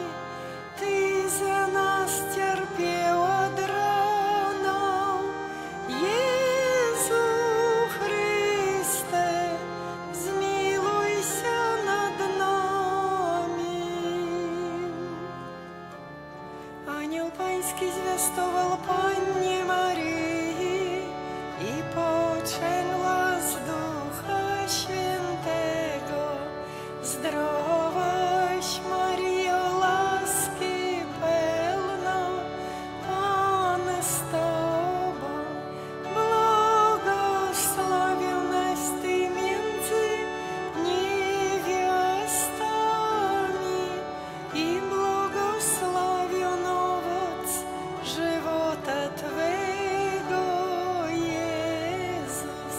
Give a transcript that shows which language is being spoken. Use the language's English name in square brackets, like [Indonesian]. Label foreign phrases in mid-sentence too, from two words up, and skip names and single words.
[Ukrainian] Ти за нас терпів од рано, Єсу Христе, змилуйся над нами. Ангел Панський звістував Панні Марії, і почерла з Духа Świętego. [Polish] Zdrowaś Maryjo, łaski pełna, Pan z Tobą, błogosławionaś Ty między niewiastami i błogosławiony owoc żywota Twego, Jezus.